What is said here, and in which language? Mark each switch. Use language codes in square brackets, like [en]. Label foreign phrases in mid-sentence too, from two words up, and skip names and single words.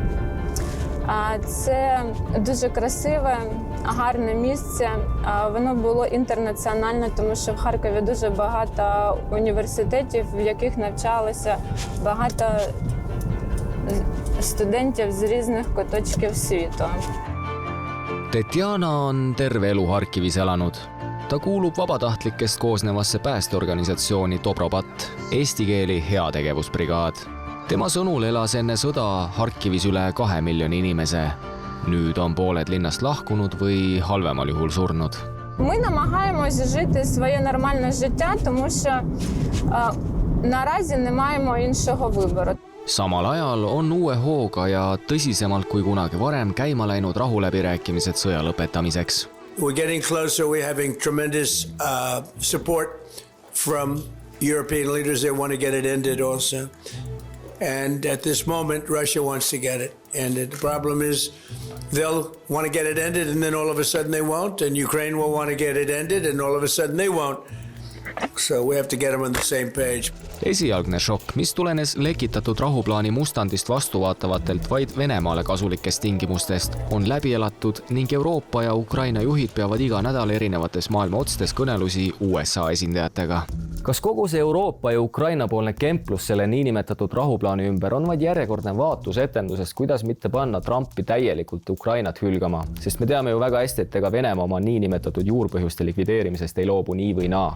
[uk] Це дуже красиве, гарне місце. Воно було інтернаціональне, тому що в Харкові дуже багато університетів, в яких навчалося багато студентів з різних куточків світу. [et] Tetjana on terve elu Harkivis elanud. Ta kuulub vabatahtlikest koosnevasse päästeorganisatsiooni Dobrobat, eesti keeli heategevusbrigaad. Tema sõnul elas enne sõda Harkivis üle 2 miljoni inimese. Nüüd on pooled linnast lahkunud või halvemal juhul surnud. [uk] Ми намагаємося жити своє нормальне життя, тому що наразі не маємо іншого вибору. [et] Samal ajal on uue hooga ja tõsisemalt kui kunagi varem käima läinud rahuläbirääkimised sõja lõpetamiseks. [en] We're getting closer. We're having tremendous support from European leaders. They want to get it ended also. And at this moment, Russia wants to get it ended. The problem is they'll want to get it ended and then all of a sudden they won't. And Ukraine will want to get it ended and all of a sudden they won't. So we have to get them on the same page. [et] Esialgne šokk, mis tulenes lekitatud rahuplaani mustandist vastuvaatavatelt vaid Venemaale kasulikest tingimustest, on läbi elatud ning Euroopa ja Ukraina juhid peavad iga nädal erinevates maailma otstes kõnelusi USA esindajatega. Kas kogu see Euroopa ja Ukraina poolne kemplus selle niinimetatud rahuplaani ümber on vaid järjekordne vaatus etendusest, kuidas mitte panna Trumpi täielikult Ukrainat hülgama, sest me teame ju väga hästi, et ega Venemaa oma niinimetatud juurpõhjuste likvideerimisest ei loobu nii või naa.